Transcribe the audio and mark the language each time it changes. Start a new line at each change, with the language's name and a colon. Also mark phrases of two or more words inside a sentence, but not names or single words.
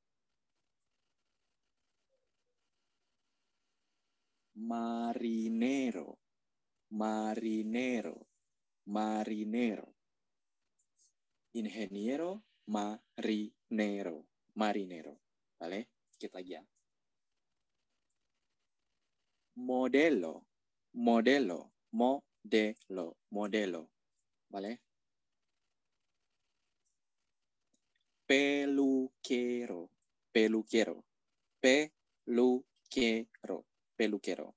Spanish: Marinero, marinero, marinero. Ingeniero, marinero, marinero, ¿vale?
Indonesian: Kita lagi ya.
Spanish: Modelo, modelo, modelo, modelo, ¿vale? Peluquero, peluquero, peluquero, peluquero.